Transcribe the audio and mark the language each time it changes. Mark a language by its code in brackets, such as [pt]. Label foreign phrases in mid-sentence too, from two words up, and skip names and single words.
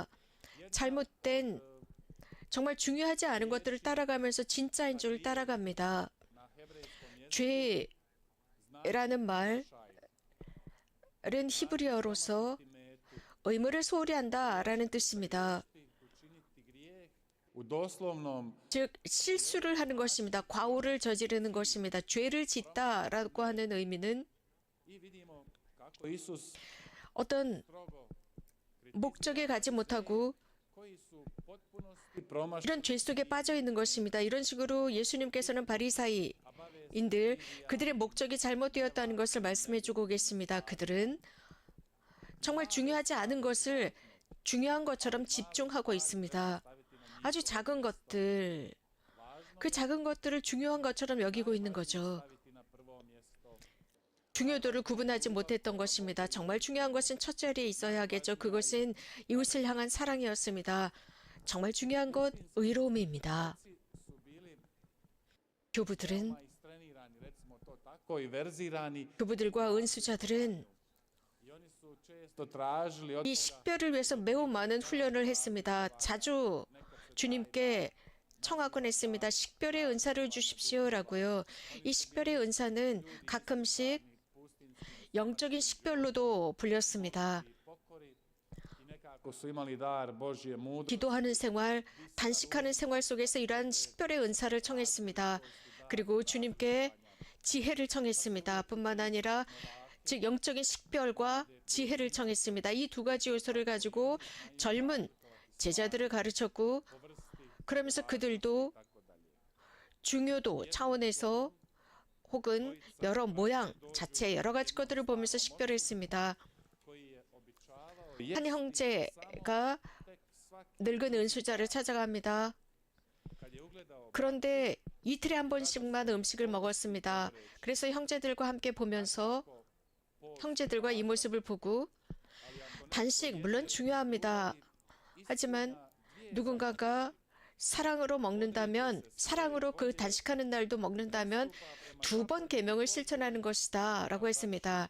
[ko] 잘못된 정말 중요하지 않은 것들을 따라가면서 진짜인 줄 따라갑니다. 죄라는 말은 히브리어로서 의무를 소홀히 한다라는 뜻입니다. [hr] U doslovnom [ko] 즉 실수를 하는 것입니다. 과오를 저지르는 것입니다. 죄를 짓다라고 하는 의미는 [hr] i vidimo kako Isus [ko] 어떤 [hr] strogo [ko] 목적에 가지 못하고 [hr] koji su potpunosti promašili [ko] 이런 죄 속에 빠져 있는 것입니다. 이런 식으로 예수님께서는 바리사이인들 그들의 목적이 잘못되었다는 것을 말씀해 주고 계십니다. 그들은 정말 중요하지 않은 것을 중요한 것처럼 집중하고 있습니다. 아주 작은 것들, 그 작은 것들을 중요한 것처럼 여기고 있는 거죠. [hr] staviti na prvo mjesto. [ko] 중요도를 구분하지 못했던 것입니다. 정말 중요한 것은 첫 자리에 있어야 하겠죠. 그것은 이웃을 향한 사랑이었습니다. 정말 중요한 것 의로움입니다. [hr] Su bili [ko] 교부들은 [hr] veoma istrenirani, recimo to tako, i verzirani [ko] 교부들과 은수자들은 [hr] i oni su često tražili od [ko] 이 식별을 위해서 매우 많은 훈련을 했습니다. 자주 주님께 청하곤 했습니다. 식별의 은사를 주십시오라고요. 이 식별의 은사는 가끔씩 영적인 식별로도 불렸습니다. [hr] pokori i nekako su imali dar Božje mudrosti. [ko] 기도하는 생활, 단식하는 생활 속에서 이러한 식별의 은사를 청했습니다. 그리고 주님께 지혜를 청했습니다. 뿐만 아니라 즉 영적인 식별과 지혜를 청했습니다. 이 두 가지 요소를 가지고 젊은 제자들을 가르쳤고 그러면서 그들도 중요도 차원에서 혹은 여러 모양 자체 여러 가지 것들을 보면서 식별했습니다. [hr] koji je običavao [ko] 한 형제가 [hr] tek svaki [ko] 늙은 은수자를 찾아갑니다. [hr] kad je ugledao [ko] 그런데 이틀에 한 번씩만 음식을 먹었습니다. 그래서 형제들과 함께 보면서 형제들과 이 모습을 보고 단식 물론 중요합니다. 하지만 누군가가 사랑으로 먹는다면 사랑으로 그 단식하는 날도 먹는다면 두 번 계명을 실천하는 것이다 라고 했습니다.